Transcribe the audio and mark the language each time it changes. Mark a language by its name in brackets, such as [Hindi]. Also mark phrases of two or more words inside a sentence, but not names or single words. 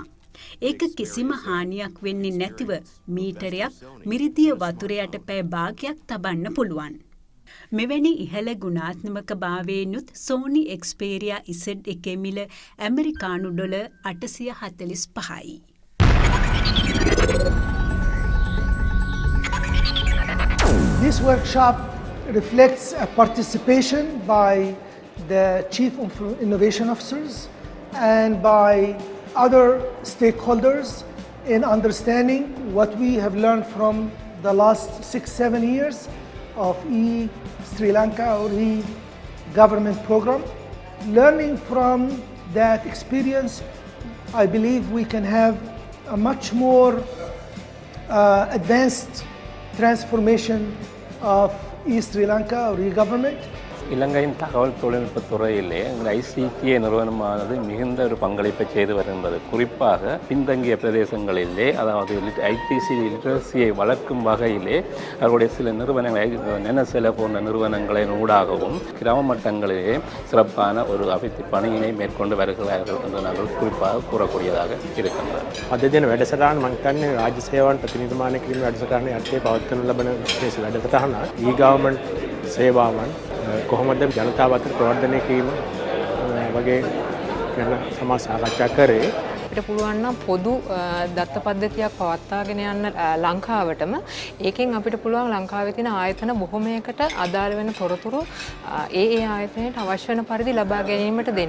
[Sinhala] ඒක කිසිම හානියක් වෙන්නේ නැතිව මීටරයක් මිරිදිය වතුර යට පැය භාගයක් තබන්න පුළුවන්. මෙවැනි ඉහළ ගුණාත්මක භාවයෙන්ුත් සෝනි එක්ස්පීරියා ඉසෙඩ් එකේ මිල ඇමරිකානු ඩොලර් 845යි. [English] This workshop reflects a participation by the Chief Innovation Officers and by other stakeholders in understanding what we have learned from the last 6-7 years of Sri Lanka or government program. Learning from that experience, I believe we can have a much more advanced transformation of Sri Lanka or government. [Tamil] இலங்கையின் தகவல் தொழில்நுட்ப துறையிலே இந்த ICTA நிறுவனமானது மிகுந்த ஒரு பங்களிப்பை செய்து வருகின்றது. குறிப்பாக பின்தங்கிய பிரதேசங்களிலே அதாவது [English] ITC literacy [Tamil] வளர்க்கும் வகையிலே அவருடைய சில நிறுவனங்களை நெனசெல போன்ற நிறுவனங்களின் ஊடாகவும் கிராம மட்டங்களிலே சிறப்பான ஒரு අවිති பணியினை மேற்கொண்டு வருகிறார்கள் என்று நாங்கள் குறிப்பாக கூறக்கூடியதாக இருக்கின்றது. [Sinhala] අද දින වැඩසටහන මම හිතන්නේ රාජ්‍ය සේවාවන් ප්‍රතිනිර්මාණය කිරීම වැඩසටහනේ අර්ථය පවත්වනු ලබන විශේෂ වැඩසටහන e-government සේවාවන් කොහොමද ජනතාව අතර ප්‍රවර්ධනය කිරීම වගේ ගැන සමා සාකච්ඡා කරේ. අපිට පුළුවන් නම් පොදු දත්ත පද්ධතියක් පවත්වාගෙන යන්න ලංකාවටම ඒකෙන් අපිට පුළුවන් ලංකාවේ තියෙන ආයතන බොහොමයකට අදාළ වෙන තොරතුරු ඒ ආයතනයට අවශ්‍ය වෙන පරිදි ලබා ගැනීමට දෙන්න.